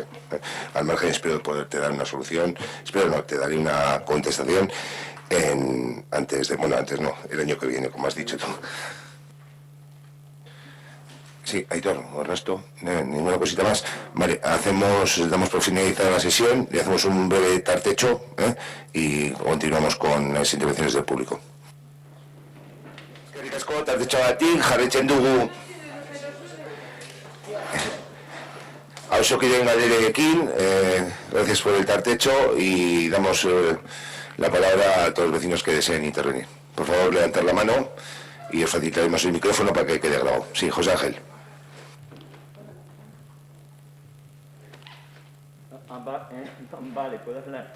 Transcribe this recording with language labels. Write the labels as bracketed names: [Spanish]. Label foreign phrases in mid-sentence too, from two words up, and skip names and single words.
[Spanish] Al margen, espero poderte dar una solución, espero no, te daré una contestación antes no, el año que viene, como has dicho tú. Sí, Aitor, Ernesto, ninguna cosita más. Vale, damos por finalizada la sesión, le hacemos un breve tartecho y continuamos con las intervenciones del público. [Basque] Eskerrik asko, tartetxo batik, jarraitzen dugu auzokideen galderekin, [Spanish] gracias por el tartecho y damos la palabra a todos los vecinos que deseen intervenir. Por favor, levantar la mano y os facilitaremos el micrófono para que quede grabado. Sí, José Ángel. Vale, puedo hablar.